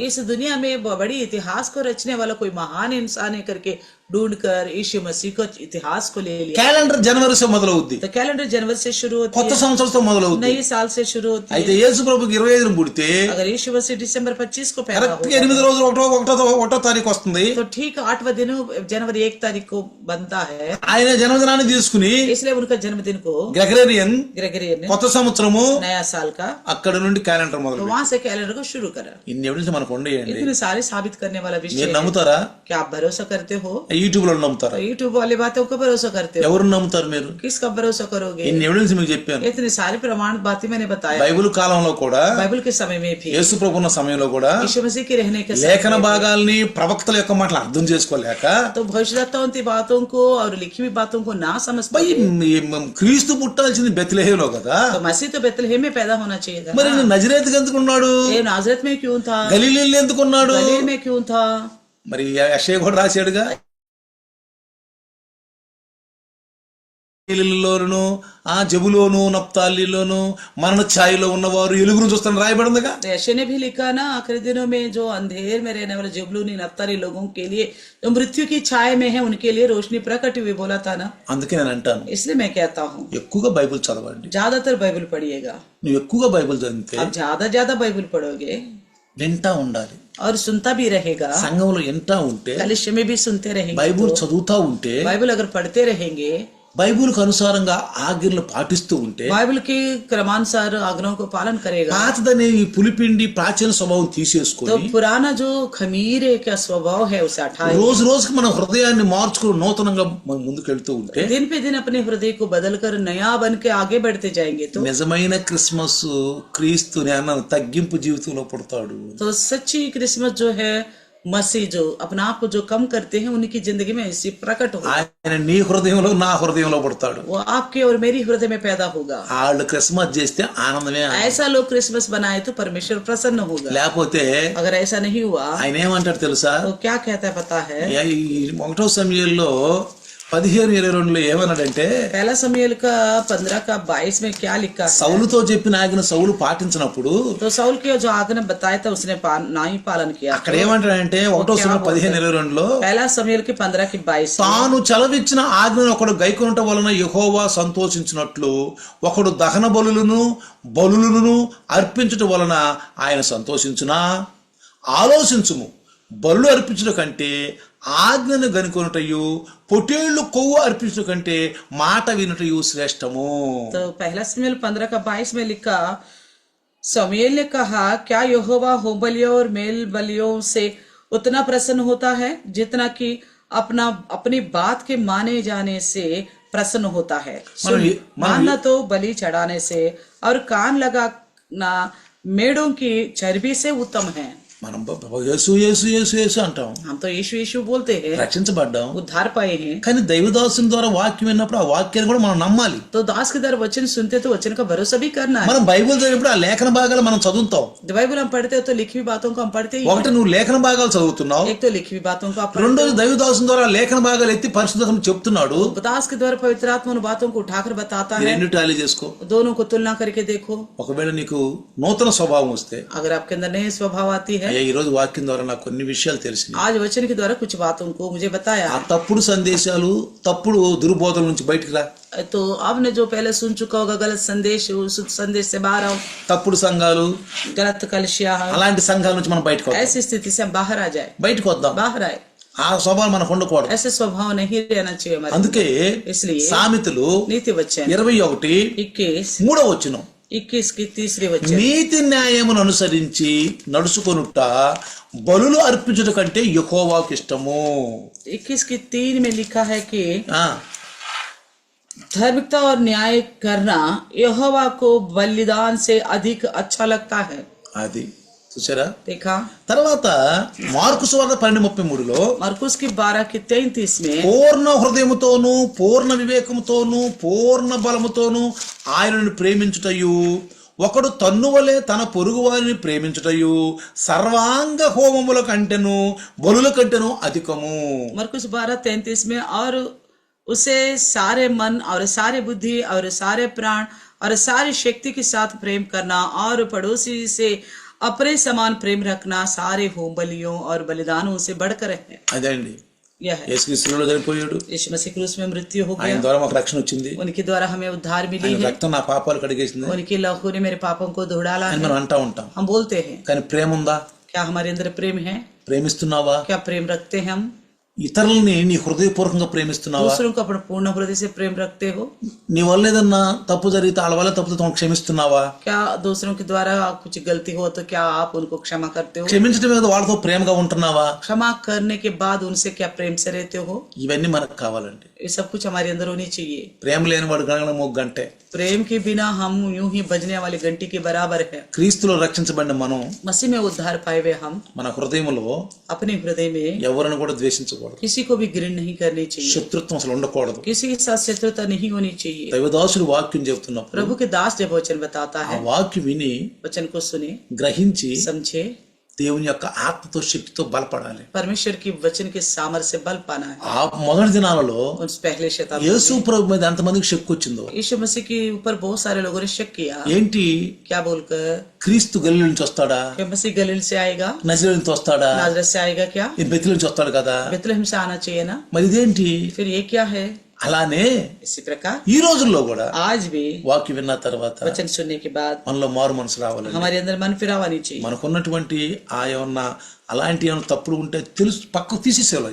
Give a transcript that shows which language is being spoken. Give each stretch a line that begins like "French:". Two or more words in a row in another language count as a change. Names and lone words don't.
Hindi: इस दुनिया में बड़ी इतिहास को रचने वाला कोई महान इंसान है करके ढूंढकर यीशु मसीह को इतिहास को ले लिया.
Telugu: క్యాలెండర్ జనవరితో మొదలవుద్ది,
Hindi: तो कैलेंडर जनवरी से शुरू होती
Telugu: కొత్త
Hindi: है,
Telugu: సంవత్సరంతో మొదలవుద్ది.
Hindi: नई साल से शुरू होती
Telugu: అయితే
Hindi: है.
Telugu: యేసు ప్రభుకి 25 పుడితే
Hindi: अगर यीशु मसीह दिसंबर 25 को पैदा
Telugu: కరెక్ట్
Hindi: हुआ
Telugu: 8 రోజులు ఒకటో తారీఖు వస్తుంది.
Hindi: तो ठीक 8वां दिन जनवरी 1 तारीख को बनता है.
Telugu: ఆయన జన్మదినాన్ని తీసుకుని
Hindi: इसलिए उनका जन्मदिन को
Telugu: గ్రెగరియన్
Hindi: ग्रेगोरियन
Telugu: కొత్త సంవత్సరము
Hindi: नया साल का,
Telugu: అక్కడ నుండి క్యాలెండర్
Hindi: तो
Telugu: మొదలు.
Hindi: वहां से कैलेंडर को शुरू करा.
Telugu: ఇన్ని ఎవిడెన్స్ మనకు ఉండేయండి.
Hindi: इतने सारे साबित करने वाला विषय
Telugu: మీరు
Hindi: है.
Telugu: నమ్ముతారా?
Hindi: क्या आप भरोसा करते हो?
Telugu: యూట్యూబ్ లో నమ్ముతారా?
Hindi: तो यूट्यूब वाली बातों को भरोसा करते हो?
Telugu: ఎవరు నమ్ముతారు మీరు?
Hindi: किसका भरोसा करोगे?
Telugu: ఇన్ని ఎవిడెన్స్ మీకు చెప్పాను.
Hindi: इतने सारे प्रमाण बातें मैंने बताया.
Telugu: బైబిల్ కాలంలో కూడా
Hindi: बाइबल के समय में भी,
Telugu: యేసు ప్రభు ఉన్న సమయంలో కూడా
Hindi: यीशु मसीह के रहने के समय
Telugu: లేఖన
Hindi: में,
Telugu: భాగాల్ని ప్రవక్తల యొక్క మాటలు అర్థం చేసుకోలేక
Hindi: तो भविष्यवक्ताओं की बातों को और लिखी हुई बातों को ना समझ
Telugu: భయ్
Hindi: पाए.
Telugu: క్రీస్తు పుట్టాల్సింది బెత్లెహేంలో కదా,
Hindi: तो मसीह तो बेथलेहम में पैदा होना चाहिए था.
Telugu: మరి నజరేతుకు ఎందుకున్నాడు?
Hindi: ये नाजरत में क्यों था?
Telugu: గలీలీలో ఎందుకున్నాడు?
Hindi: गलील में क्यों था?
Telugu: మరి యెషయా కూడా రాశాడుగా, గలీలీలోను ఆ జబులోను నప్తాలిలోను మరణ ఛాయలో ఉన్నవారు ఎలుగును చూస్తాను రాయబడిందిగా.
Hindi: तो यशे ने भी लिखा ना, आखिरी दिनों में जो अंधेर में रहने वाले जबूलूनी नप्ताली लोगों के लिए, जो मृत्यु की छाया में है, उनके लिए रोशनी प्रकट हुई बोला था ना.
Telugu: అందుకే నేను అంటాను,
Hindi: इसलिए मैं कहता हूँ
Telugu: ఎక్కువగా బైబిల్ చదవండి.
Hindi: ज्यादातर बाइबल पढ़िएगा.
Telugu: నువ్వు ఎక్కువగా బైబిల్ చదివితే
Hindi: आप ज्यादा बाइबल पढ़ोगे
Telugu: వింటా ఉండాలి.
Hindi: और सुनता भी रहेगा.
Telugu: సంఘంలో వింటా ఉంటే,
Hindi: कलिशे में भी सुनते रहेंगे.
Telugu: బైబిల్ చదువుతా ఉంటే,
Hindi: बाइबल अगर पढ़ते रहेंगे,
Telugu: బైబిల్కు అనుసారంగా ఆజ్ఞలు పాటిస్తూ ఉంటే,
Hindi: बाइबल के क्रमानुसार आज्ञाओं को पालन करेगा,
Telugu: పాతదనే ఈ పులిపిండి ప్రాచీన స్వభావం
Hindi: तो
Telugu: తీసేసుకొని
Hindi: पुराना जो खमीरे का स्वभाव है उसे हटाए.
Telugu: రోజు రోజుకి మన హృదయాన్ని మార్చుకుని నూతనంగా మనం ముందుకెళ్తూ ఉంటే
Hindi: दिन पे दिन अपने हृदय को बदलकर नया बन के आगे बढ़ते जाएंगे तो
Telugu: నిజమైన క్రిస్మస్ క్రీస్తుని అన్న తగ్గింపు జీవితంలో పుడతాడు.
Hindi: तो सच्ची क्रिसमस जो है, मसीह जो अपने आप को जो कम करते हैं, उनकी जिंदगी में इसी प्रकट होगा.
Telugu: ఆయన నీ హృదయంలో నా హృదయంలో పుడతాడు.
Hindi: वो आपके और मेरी हृदय में पैदा होगा.
Telugu: వాళ్ళు క్రిస్మస్ చేస్తే ఆనందమే ఆనందం.
Hindi: ऐसा लोग क्रिसमस बनाए तो परमेश्वर प्रसन्न होगा.
Telugu: లేకపోతే
Hindi: अगर ऐसा नहीं हुआ
Telugu: ఆయన ఏమంటాడు తెలుసా?
Hindi: तो क्या कहता है पता है?
Telugu: ఈ 1వ సమయంలో 15:22 ఏమన్నాడంటే,
Hindi: पहला समूएल का 15 का 22 में क्या लिखा है?
Telugu: సౌలుతో చెప్పిన ఆజ్ఞ సౌలు పాటించినప్పుడు
Hindi: तो साउल के जो आज्ञा बताया था उसने ना ही पालन किया.
Telugu: అక్కడ ఏమంటాడంటే 1వ సమయం 15:22
Hindi: पहला समूएल के 15 की 22
Telugu: తాను చలవిచ్చిన ఆజ్ఞను ఒకడు గైకొనుట వలన యెహోవా సంతోషించినట్లు ఒకడు దహన బలులను అర్పించుట వలన ఆయన సంతోషించునా? ఆలోచించుము, బలులు అర్పించుట కంటే ఆజ్ఞను గనుకొనుటయు పొటేళ్లు కొవ్వు అర్పించుట కంటే మాట వినుటయు శ్రేష్టము.
Hindi: तो पहला समूएल 15 का 22 में लिखा, समूएल ने कहा, क्या यहोवा होम बलियों और मेल बलियों से उतना प्रसन्न होता है जितना कि अपनी बात के माने जाने से प्रसन्न होता है? मानना तो बलि चढ़ाने से और कान लगाना मेढ़ों की चर्बी से उत्तम है.
Telugu: మనం యేసు యేసు యేసు యేసు అంటాం,
Hindi: हम तो यीशु यीशु बोलते हैं,
Telugu: రక్షించబడ్డాం,
Hindi: उद्धार पाए हैं.
Telugu: కానీ దైవదాసుని ద్వారా వాక్యం విన్నప్పుడు ఆ వాక్యాన్ని కూడా మనం నమ్మాలి.
Hindi: तो दास के द्वारा वचन सुनते तो वचन का भरोसा भी करना है.
Telugu: మనం బైబిల్ చదివినప్పుడు ఆ లేఖన భాగాలు మనం చదువుతాం.
Hindi: जब बाइबल हम पढ़ते हो तो लिखी हुई बातों को हम पढ़ते ही
Telugu: ఒకటి నువ్వు లేఖన భాగాలు చదువుతున్నావు,
Hindi: हैं. एक तो लिखी हुई बातों को आप पढ़ते
Telugu: రెండోది దైవదాసుని ద్వారా లేఖన భాగాలు ఎత్తి పరిశుద్ధాత్మ చెప్తున్నాడు.
Hindi: हो. दास के द्वारा पवित्र आत्मा उन बातों को उठाकर बताता
Telugu: ఈ
Hindi: है.
Telugu: రెండు టాలీ చేసుకో.
Hindi: दोनों को तुलना करके देखो.
Telugu: ఒకవేళ నీకు నూతన స్వభావం వస్తే,
Hindi: अगर आपके अंदर नई स्वभाव आती है,
Telugu: అయ్యా ఈ రోజు వాక్యం ద్వారా నాకు కొన్ని విషయాలు తెలిసినాయి,
Hindi: आज वचन के द्वारा कुछ बातों को मुझे बताया,
Telugu: ఆ తప్పుడు సందేశాలు తప్పుడు దుర్బోధల నుంచి బయటికి రా.
Hindi: तो आपने जो पहले सुन चुका होगा गलत संदेश, उस संदेश से बाहर आओ.
Telugu: తప్పుడు సంఘాలు,
Hindi: गलत कलशिया,
Telugu: అలాంటి సంఘాల నుంచి మనం బయటకు వద్దాం.
Hindi: ऐसी स्थिति से हम बाहर आ जाए,
Telugu: బయటకు వద్దాం.
Hindi: बाहर आए.
Telugu: ఆ స్వభావం మనకు ఉండకూడదు.
Hindi: ऐसे स्वभाव नहीं रहना चाहिए हमारे.
Telugu: అందుకే
Hindi: इसलिए
Telugu: సామెతలు
Hindi: नीति वचन
Telugu: 21:3
Hindi: 21 की 3 वचन,
Telugu: నీతి న్యాయమును అనుసరించి నడుచుకొనుట బలులు అర్పించుట కంటే యెహోవాకు ఇష్టము.
Hindi: 21 की 3 में लिखा है कि
Telugu: ఆ
Hindi: धार्मिकता और न्याय करना यहोवा को बलिदान से अधिक अच्छा लगता है.
Telugu: అది చూసారా?
Hindi: देखा.
Telugu: తర్వాత మార్కు సువార్త 12:33
Hindi: मरकुस की 12 की 33 में
Telugu: పూర్ణ హృదయముతోను పూర్ణ వివేకముతోను పూర్ణ బలముతోను ఆయనను ప్రేమించుటయు ఒకడు తన్నువలే తన పొరుగు వారిని ప్రేమించుటయు సర్వాంగ హోమముల కంటెను బలుల కంటెను అధికము.
Hindi: मरकुस 12:33 में और उसे सारे मन और सारे बुद्धि और सारे प्राण और सारी शक्ति के साथ प्रेम करना और पड़ोसी से अपने समान प्रेम रखना सारे होम बलियों और बलिदानों से बढ़कर है।
Telugu: అదే అండి,
Hindi: यह है
Telugu: యేసుక్రీస్తులో చనిపోయాడు,
Hindi: यीशु मसीह क्रूस में मृत्यु हो
Telugu: ఆయన
Hindi: गया,
Telugu: ద్వారా మాకు రక్షణ వచ్చింది,
Hindi: उनके द्वारा हमें उद्धार मिली
Telugu: ఆయన
Hindi: है,
Telugu: రక్తం నా పాపాలు కడిగేసింది
Hindi: उनके लहू ने मेरे पापों को धो डाला
Telugu: అని
Hindi: है।
Telugu: మనం అంటా ఉంటాం.
Hindi: हम बोलते हैं,
Telugu: కానీ ప్రేమ ఉందా?
Hindi: क्या हमारे अंदर प्रेम है?
Telugu: ప్రేమిస్తున్నావా?
Hindi: क्या प्रेम रखते हैं हम?
Telugu: ఇతరులని నీ హృదయపూర్వకంగా ప్రేమిస్తున్నావా?
Hindi: दूसरों को अपने पूर्ण हृदय से प्रेम रखते हो?
Telugu: నీ వల్ల ఏదన్నా తప్పు జరిగితే వాళ్ళ వల్ల తప్పు క్షమిస్తున్నావా?
Hindi: क्या दूसरों के द्वारा कुछ गलती हो तो क्या आप उनको क्षमा करते हो?
Telugu: క్షమించడం మీద వాళ్ళతో ప్రేమగా ఉంటున్నావా?
Hindi: क्षमा करने के बाद उनसे क्या प्रेम से रहते हो?
Telugu: ఇవన్నీ మనకు కావాలండి.
Hindi: ये सब कुछ हमारे अंदर होनी चाहिए।
Telugu: ప్రేమ లేని వాడు గణగణ మోగ గంటే.
Hindi: प्रेम के बिना हम यूं ही बजने वाली घंटी के बराबर है।
Telugu: క్రీస్తులో రక్షించబడిన మనం
Hindi: मसीह में उद्धार पाए हुए हम
Telugu: మన హృదయంలో
Hindi: अपने हृदय में
Telugu: ఎవరిని కూడా ద్వేషించకూడదు,
Hindi: किसी को भी घृणा नहीं करनी चाहिए,
Telugu: శత్రుత్వం అసలు ఉండకూడదు.
Hindi: किसी के साथ शत्रुता नहीं होनी चाहिए।
Telugu: దైవదాసుడు వాక్యం చెబుతున్నప్పుడు
Hindi: प्रभु के दास जब वचन बताता
Telugu: ఆ
Hindi: है,
Telugu: వాక్యం విని
Hindi: वचन को सुने,
Telugu: గ్రహించి
Hindi: समझे,
Telugu: దేవుని యొక్క ఆత్మతో శక్తితో బలపడాలి.
Hindi: परमेश्वर की वचन के सामर्थ्य से बल पाना है।
Telugu: ఆ మొదటి దినాలలో
Hindi: उस पहले शताब्दी
Telugu: యేసు ప్రభు మీద ఎంతమందికి శక్తి వచ్చిందో,
Hindi: यीशु मसीह के ऊपर बहुत सारे लोगों ने शक किया,
Telugu: ఏంటి
Hindi: क्या बोलकर
Telugu: క్రీస్తు గలిలే నుంచి వస్తాడా,
Hindi: क्या मसीह गलील से आएगा,
Telugu: నజరేతు నుంచి వస్తాడా,
Hindi: नाजरत से आएगा, क्या
Telugu: ఈ బెత్లెహేము నుంచి వస్తాడు కదా,
Hindi: बेथलेहम से आना चाहिए ना?
Telugu: మరి ఇదేంటి?
Hindi: फिर ये क्या है?
Telugu: అలానే
Hindi: इसी प्रकार
Telugu: ఈ రోజుల్లో కూడా
Hindi: आज भी
Telugu: వాక్యం విన్న తర్వాత
Hindi: वचन सुनने के बाद
Telugu: మనలో మారు మనసు రావాలండి.
Hindi: हमारे अंदर मन फिराव आनी चाहिए।
Telugu: మనకున్నటువంటి ఆ ఏమన్నా అలాంటి ఏమైనా తప్పులు ఉంటే తెలుసు పక్కకు తీసేసేవాళ్ళు.